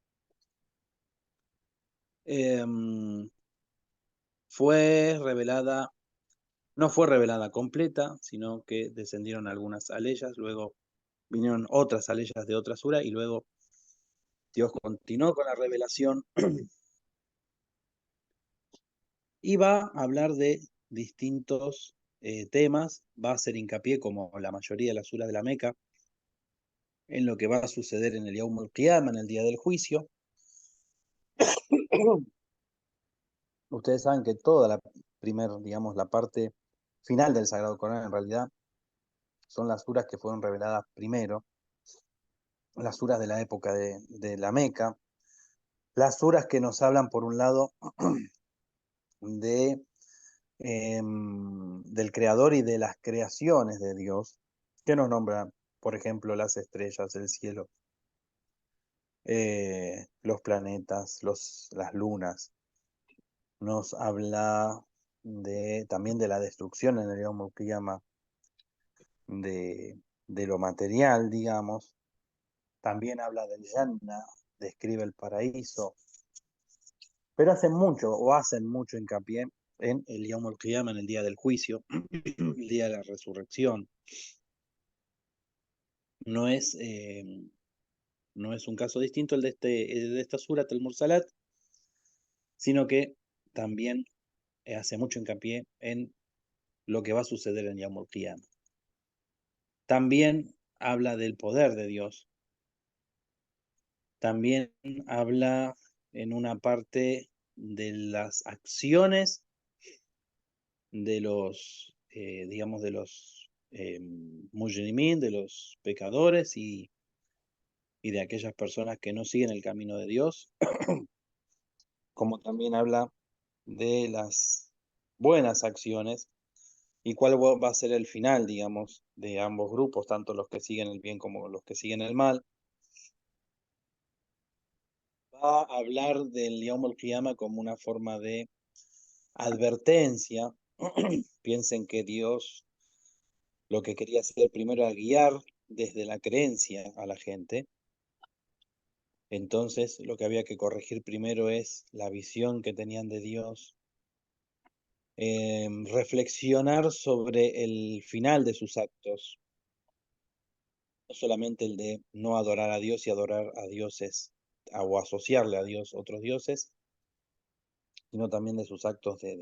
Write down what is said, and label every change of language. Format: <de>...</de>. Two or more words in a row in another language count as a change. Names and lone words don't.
<es>Fue revelada, no fue revelada completa, sino que descendieron algunas aleyas, luego vinieron otras aleyas de otra sura y luego Dios continuó con la revelación y va a hablar de distintos temas, va a hacer hincapié, como la mayoría de las suras de la Meca, en lo que va a suceder en el</es> <ar>يوم القيامة,</ar> <es>en el día del juicio. Ustedes saben que toda la primera, digamos, la parte final del Sagrado Corán en realidad son las suras que fueron reveladas primero, las suras de la época de la Meca, las suras que nos hablan por un lado de del creador y de las creaciones de Dios, que nos nombra, por ejemplo, las estrellas, el cielo, los planetas, las lunas. Nos habla también de la destrucción en el</es> <ar>يوم القيامة</ar> <es>de lo material, digamos. También habla del Jannah, describe el paraíso, pero hacen mucho hincapié en el</es> <ar>يوم القيامة,</ar> <es>en el día del juicio, el día de la resurrección. No es, no es un caso distinto el de esta Surat al-Mursalat, sino que también hace mucho hincapié en lo que va a suceder en</es> <ar>يوم القيامة.</ar> <es>También habla del poder de Dios. También habla en una parte de las acciones de los, digamos, de los mujrimín, de los pecadores y de aquellas personas que no siguen el camino de Dios, como también habla de las buenas acciones y cuál va a ser el final, digamos, de ambos grupos, tanto los que siguen el bien como los que siguen el mal. Va a hablar del</es> <ar>يوم القيامة</ar> <es>como una forma de advertencia. Piensen que Dios lo que quería hacer primero era guiar desde la creencia a la gente. Entonces lo que había que corregir primero es la visión que tenían de Dios, reflexionar sobre el final de sus actos, no solamente el de no adorar a Dios y adorar a dioses o asociarle a Dios otros dioses, sino también de sus actos</es>